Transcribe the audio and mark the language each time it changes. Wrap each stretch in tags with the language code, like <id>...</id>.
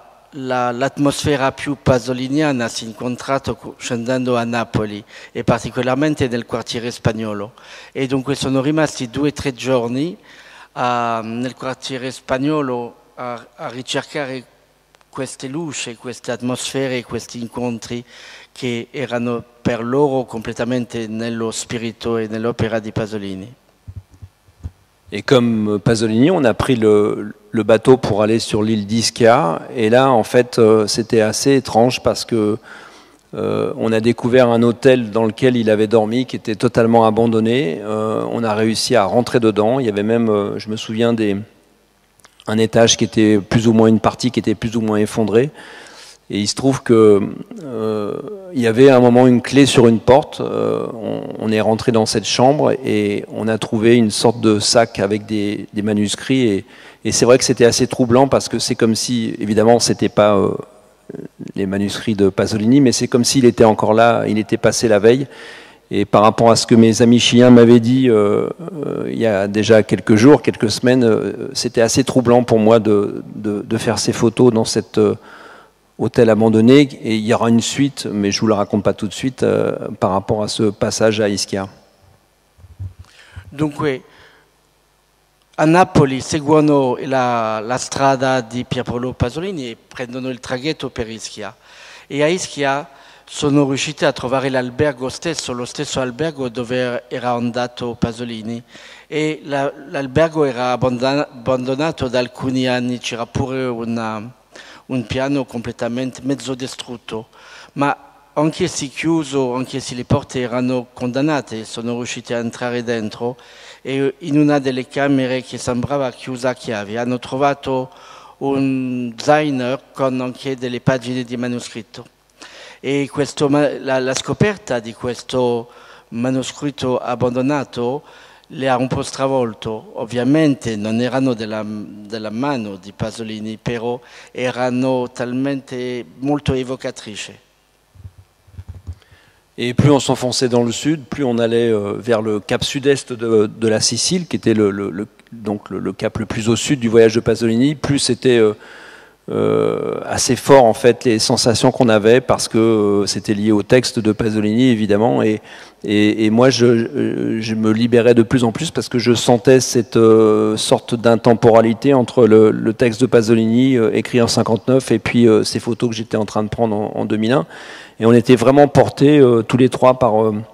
<it>l'atmosfera più pasoliniana si è incontrata scendendo a Napoli, e particolarmente nel quartiere spagnolo, e dunque sono rimasti 2 o 3 giorni nel quartiere spagnolo a ricercare queste luci, queste atmosfere, questi incontri che erano per loro completamente nello spirito e nell'opera di Pasolini.</it> <fr>Et comme Pasolini, on a pris le bateau pour aller sur l'île d'Ischia. Et là, en fait, c'était assez étrange parce que on a découvert un hôtel dans lequel il avait dormi qui était totalement abandonné. On a réussi à rentrer dedans. Il y avait même, je me souviens, un étage qui était plus ou moins, une partie qui était plus ou moins effondrée. Et il se trouve que il y avait à un moment une clé sur une porte. On est rentré dans cette chambre et on a trouvé une sorte de sac avec des manuscrits. Et c'est vrai que c'était assez troublant parce que c'est comme si, évidemment, c'était pas les manuscrits de Pasolini, mais c'est comme s'il était encore là, il était passé la veille. Et par rapport à ce que mes amis chiliens m'avaient dit il y a déjà quelques jours, quelques semaines, c'était assez troublant pour moi de faire ces photos dans cet hôtel abandonné. Et il y aura une suite, mais je ne vous la raconte pas tout de suite, par rapport à ce passage à Ischia.</fr> <it>Dunque, a Napoli seguono la strada di Pierpaolo Pasolini e prendono il traghetto per Ischia. E a Ischia sono riusciti a trovare l'albergo stesso, lo stesso albergo dove era andato Pasolini, e l'albergo era abbandonato da alcuni anni, c'era pure un piano completamente mezzo distrutto, ma anche se chiuso, anche se le porte erano condannate, sono riusciti a entrare dentro, e in una delle camere che sembrava chiusa a chiave hanno trovato un zaino con anche delle pagine di manoscritto. E la scoperta di questo manoscritto abbandonato le ha un po' stravolto. Ovviamente non erano della mano di Pasolini, però erano talmente molto evocatrici.</it> <fr>Et plus on s'enfonçait dans le sud, plus on allait vers le cap sud-est de la Sicile, qui était donc le cap le plus au sud du voyage de Pasolini, plus c'était assez fort en fait les sensations qu'on avait, parce que c'était lié au texte de Pasolini évidemment, et moi je me libérais de plus en plus parce que je sentais cette sorte d'intemporalité entre le texte de Pasolini écrit en 59 et puis ces photos que j'étais en train de prendre en 2001, et on était vraiment portés tous les trois par</fr>